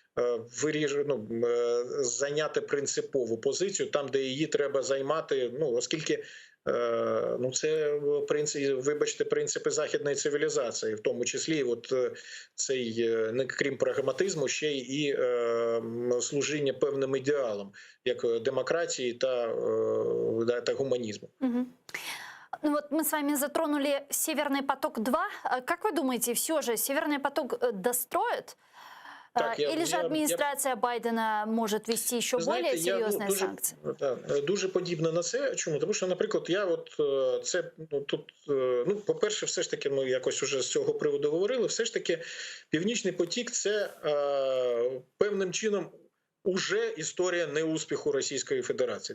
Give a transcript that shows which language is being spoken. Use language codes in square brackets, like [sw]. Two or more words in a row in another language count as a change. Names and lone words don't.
[uk] зайняти принципову позицію там, де її треба займати, оскільки це вибачте, принципи західної цивілізації, в тому числі от цей, крім прагматизму, ще й служіння певним ідеалам, як демократії та гуманізму. [ru] Вот мы с вами затронули «Северный поток-2». Как вы думаете, все же «Северный поток» достроят? [uk] Так, [ru] Или же администрация Байдена может ввести еще более серьезные санкции? [uk] Дуже подібно на це. Чому? Тому що, наприклад, по-перше, все ж таки, ми якось уже з цього приводу говорили, все ж таки Північний потік – це певним чином уже історія неуспіху Російської Федерації.